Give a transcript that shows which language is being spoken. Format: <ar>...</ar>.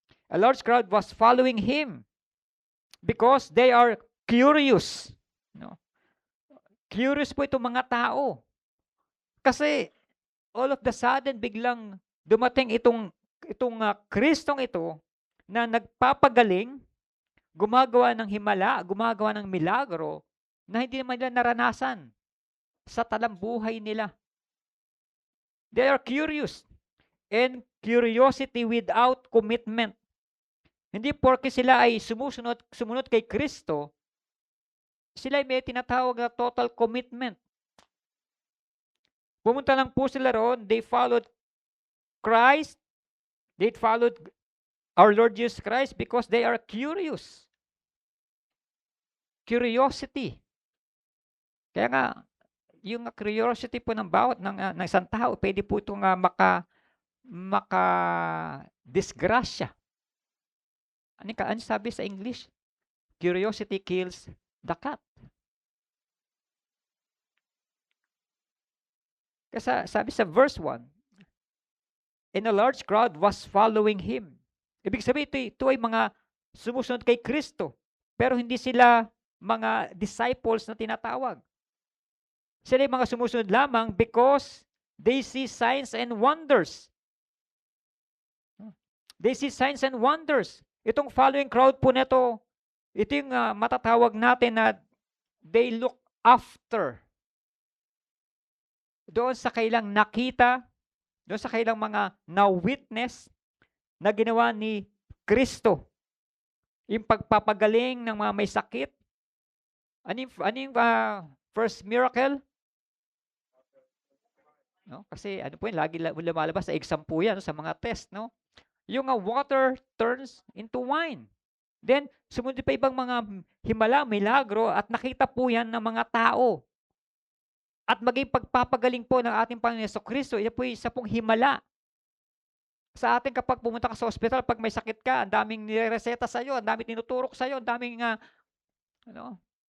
<en>A large crowd was following him because they are curious. No?</en> <tl>Curious po itong mga tao. Kasi all of the sudden, biglang dumating itong Kristong ito na nagpapagaling, gumagawa ng himala, gumagawa ng milagro na hindi naman nila naranasan sa talambuhay nila.</tl> <en>They are curious. And curiosity without commitment.</en> <tl>Hindi porke sila ay sumunod kay Kristo, sila ay may tinatawag na total commitment. Pumunta lang po sila roon,</tl> <en>they followed Christ, they followed our Lord Jesus Christ because they are curious. Curiosity.</en> <tl>Kaya nga, yung curiosity po ng bawat ng isang tao, pwede po itong maka-disgrasya. Ano sabi sa English?</tl> <en>Curiosity kills the cat.</en> <tl>Kasi sabi sa</tl> <en>verse 1, and a large crowd was following him.</en> <tl>Ibig sabihin, ito ay mga sumusunod kay Kristo. Pero hindi sila mga disciples na tinatawag. Sila ay mga sumusunod lamang</tl> <en>because they see signs and wonders. They see signs and wonders.</en> <tl>Itong following crowd po nito, ito yung matatawag natin na</tl> <en>they look after</en> <tl>doon sa kailang nakita, doon sa kailang mga na-witness na ginawa ni Kristo. Yung pagpapagaling ng mga may sakit. Ano yung first miracle? No? Kasi ano po yun, lagi lumalabas sa exam po yan, no? Sa mga test. No? Yung</tl> <en>water turns into wine.</en> <tl>Then, sumunod pa ibang mga himala, milagro, at nakita po yan ng mga tao. At maging pagpapagaling po ng ating Panginoon Jesucristo, ito po isa pong himala. Sa atin kapag pumunta ka sa ospital, pag may sakit ka, ang daming nireseta sa iyo, ang daming tinuturok sa iyo, ang daming ano.</tl>